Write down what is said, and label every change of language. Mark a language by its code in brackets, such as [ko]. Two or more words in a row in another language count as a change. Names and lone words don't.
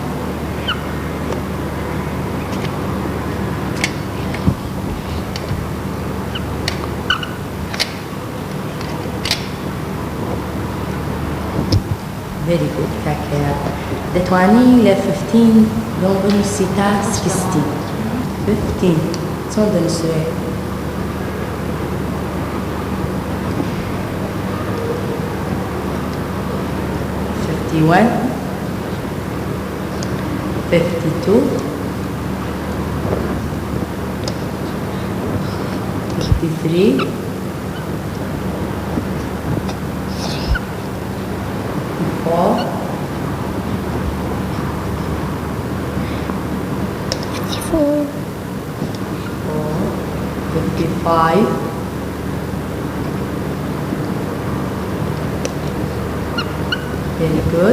[en] Very good, Kakayat. [ckb] دەتوانی لە 15 لۆم بنووسی تا 16. 15 چۆن دەنووسێ؟ One, 52, [en] 53, 54, 55, 54, very good.